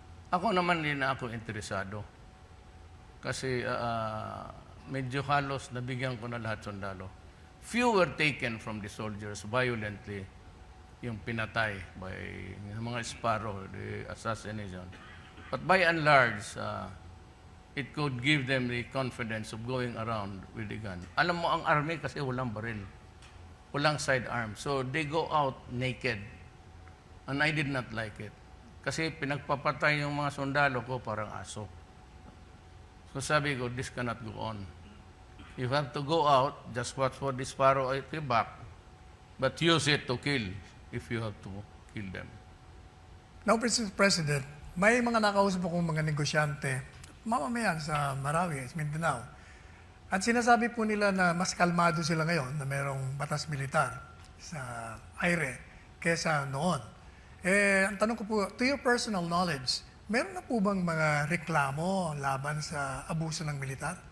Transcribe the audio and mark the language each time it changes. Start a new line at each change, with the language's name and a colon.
Filipino: Ako naman din na ako interesado. Kasi medyo halos nabigyan ko na lahat sundalo.
English: Few were taken from the soldiers violently, yung pinatay by mga Sparrow, the assassination. But by and large, it could give them the confidence of going around with the gun.
Filipino: Alam mo, ang army kasi walang baril.
English: Walang sidearm. So they go out naked. And I did not like it.
Filipino: Kasi pinagpapatay yung mga sundalo ko parang aso.
English: So sabi ko, this cannot go on. You have to go out, just watch for the Sparrow at the back, but use it to kill if you have to kill them. Now, Mr.
Filipino: President, may mga nakausap akong mga negosyante, mamamayan sa Marawi, Mindanao. At sinasabi po nila na mas kalmado sila ngayon na mayroong batas militar sa aire kesa noon. Ang tanong ko po, to your personal knowledge, meron na po bang mga reklamo laban sa abuso ng militar?